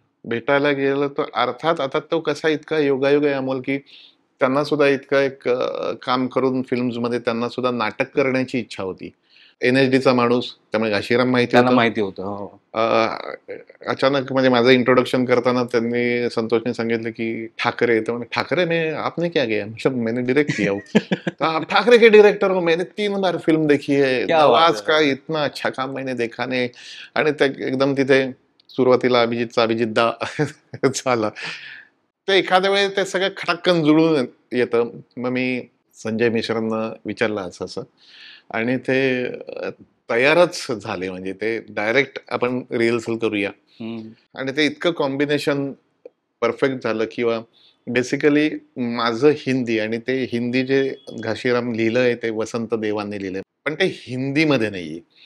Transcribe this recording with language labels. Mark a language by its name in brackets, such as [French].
[Marathi] भेटायला गेलो तर अर्थात आता तो कसा इतका योगायोग आहे अमोल की त्यांना सुद्धा इतकं एक काम करून फिल्म्समध्ये त्यांना सुद्धा नाटक करण्याची इच्छा होती. NSDचा माणूस, त्यामुळे घाशीराम त्यांना होतं. माहिती होतं. हो. अचानक म्हणजे माझं इंट्रोडक्शन करताना त्यांनी संतोषने सांगितलं की ठाकरे. तर म्हणे [Hindi] ठाकरे में आपने क्या किया? मतलब मैंने डायरेक्ट किया हूँ. आप ठाकरे के डायरेक्टर हो, मैंने 3 बार फिल्म देखी है. क्या बात नवाज है. का इतना अच्छा काम मैंने देखा नहीं. [Marathi] आणि त्या एकदम तिथे सुरुवातीला अभिजितचा अभिजितदा झाला. ते एखाद्या वेळेस ते सगळं खटाक्कन जुळून येतं. मग मी संजय मिश्रांना विचारलं असं असं आणि ते तयारच झाले. म्हणजे ते डायरेक्ट आपण रिहर्सल करूया. आणि ते इतकं कॉम्बिनेशन परफेक्ट झालं किंवा बेसिकली माझं हिंदी आणि ते हिंदी जे घाशीराम लिहिलंय ते वसंत देवांनी लिहिलंय, पण ते हिंदीमध्ये नाहीये.